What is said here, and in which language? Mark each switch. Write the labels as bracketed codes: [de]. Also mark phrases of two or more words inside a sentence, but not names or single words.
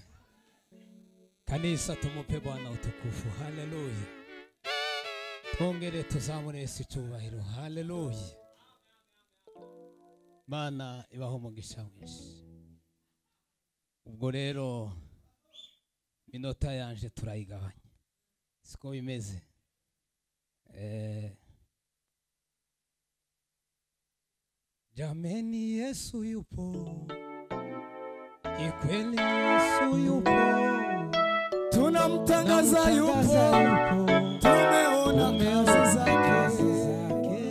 [sw] Kanisa tumupe Bwana utukufu. Haleluya. [rw] Tongere tuzamure Yesu cyubahiro. Haleluya. Mana ibaho umugisha mwinshi. Ubwo rero minota yanje turayigabanya. Siko bimeze. [sw] Jameni Yesu yupo. Ikweli Yesu yupo, tunamtangaza yupo, tumeona kazi zake.